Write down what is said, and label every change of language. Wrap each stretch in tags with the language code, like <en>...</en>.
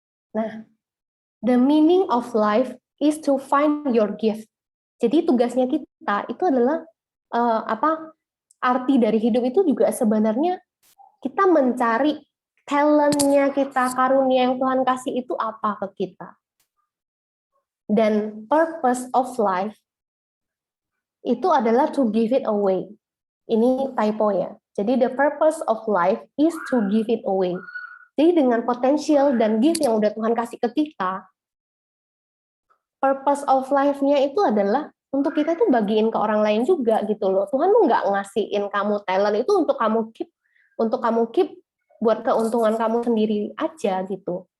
<en>Nah, the meaning of life is to find your gift.</en> <id>Jadi tugasnya kita itu adalah arti dari hidup itu juga sebenarnya kita mencari talentnya kita, karunia yang Tuhan kasih itu apa ke kita. Dan</id> <en>purpose of life</en> <id>itu adalah</id> <en>to give it away.</en> <id>Ini typo ya.</id> <en>Jadi the purpose of life is to give it away.</en> <id>Jadi dengan potensial dan gift yang udah Tuhan kasih ke kita, purpose of life-nya itu adalah untuk kita tuh bagiin ke orang lain juga gitu loh. Tuhan tuh nggak ngasihin kamu talent itu untuk kamu keep buat keuntungan kamu sendiri aja gitu.</id>